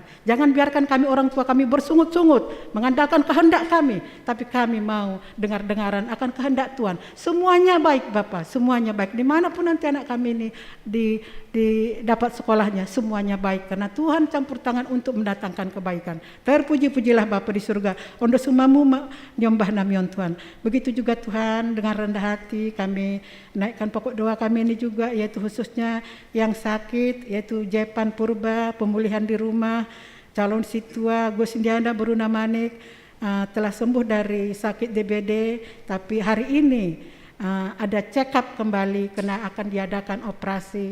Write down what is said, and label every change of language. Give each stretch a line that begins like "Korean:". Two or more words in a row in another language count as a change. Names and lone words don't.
Indonesian: Jangan biarkan kami orang tua kami bersungut-sungut mengandalkan kehendak kami, tapi kami mau dengar-dengaran akan kehendak Tuhan. Semuanya baik Bapa, semuanya baik. Dimanapun nanti anak kami ini dapat sekolahnya, semuanya baik. Karena Tuhan campur tangan untuk mendatangkan kebaikan. Terpuji-pujilah Bapa di surga.
Batak Simalungun: Ondo sumamu nyembah namion Tuhan.
Indonesian: Begitu juga Tuhan, dengan rendah hati kami naikkan pokok doa kami ini juga, yaitu khususnya yang sakit, yaitu Jepan Purba, pemulihan di rumah, calon situa Gus Indiana Beruna Manik, telah sembuh dari sakit DBD, tapi hari ini ada
English: check up
Indonesian: kembali karena akan diadakan operasi.